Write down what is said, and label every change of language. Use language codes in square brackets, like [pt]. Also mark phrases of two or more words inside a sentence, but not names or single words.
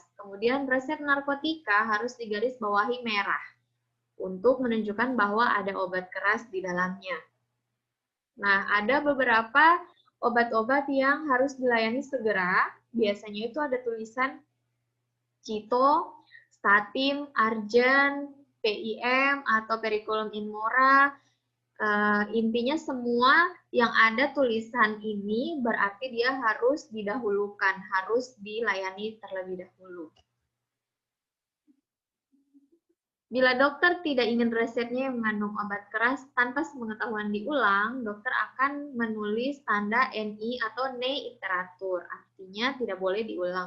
[id] Kemudian resep narkotika harus digarisbawahi merah untuk menunjukkan bahwa ada obat keras di dalamnya. Nah, ada beberapa obat-obat yang harus dilayani segera. Biasanya itu ada tulisan Cito, Statin, Argen, PIM, atau [la] Periculum in mora. [id] Intinya semua yang ada tulisan ini berarti dia harus didahulukan, harus dilayani terlebih dahulu. Bila dokter tidak ingin resepnya yang mengandung obat keras tanpa sepengetahuan diulang, dokter akan menulis tanda NI atau [la] ne iteratur, [id] artinya tidak boleh diulang.